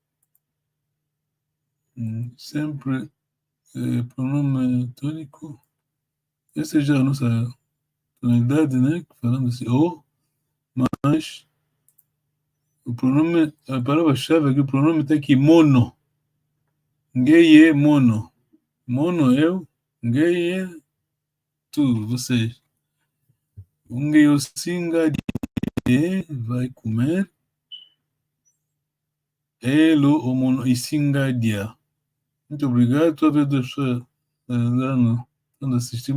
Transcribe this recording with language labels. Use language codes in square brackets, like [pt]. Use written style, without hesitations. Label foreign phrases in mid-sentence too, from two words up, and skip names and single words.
[pt] Sempre pronome tônico. Essa já é a nossa tonalidade, né? Falando assim, mas o pronome, a palavra-chave aqui, o pronome está aqui, mono. [kg] Ngeye, mono. Mono, [pt] eu. Ngeye, tu, vocês. [kg] Ngeye, singadia, [pt] vai comer. Ele, o mono, e singadia. Muito obrigado. Estou a ver deixar quando assistir.